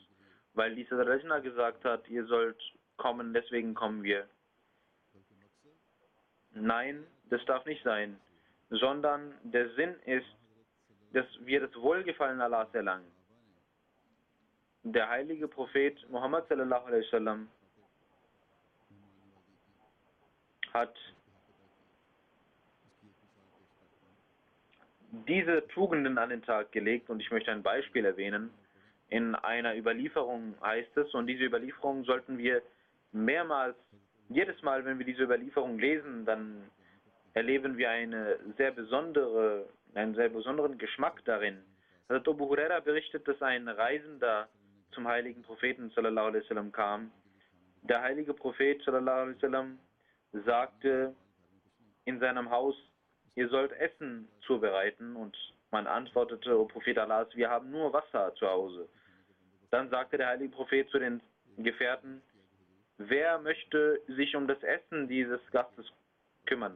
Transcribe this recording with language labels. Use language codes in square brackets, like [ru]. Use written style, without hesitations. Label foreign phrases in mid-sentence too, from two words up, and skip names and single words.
[de] Weil die Sadr Rajna gesagt hat, ihr sollt kommen, deswegen kommen wir. Nein, das darf nicht sein, sondern der Sinn ist, dass wir das Wohlgefallen Allahs erlangen. Der heilige Prophet Muhammad [ar] صلى الله عليه وسلم [de] hat diese Tugenden an den Tag gelegt, und ich möchte ein Beispiel erwähnen. In einer Überlieferung heißt es, und diese Überlieferung sollten wir mehrmals, jedes Mal, wenn wir diese Überlieferung lesen, dann erleben wir einen sehr besonderen Geschmack darin. Also Abu Huraira berichtet, dass ein Reisender zum heiligen Propheten [ar] صلى الله عليه وسلم [de] kam. Der heilige Prophet [ar] صلى الله عليه وسلم [de] sagte in seinem Haus, ihr sollt Essen zubereiten, und man antwortete, O Prophet Allahs, wir haben nur Wasser zu Hause. Dann sagte der heilige Prophet zu den Gefährten, wer möchte sich um das Essen dieses Gastes kümmern?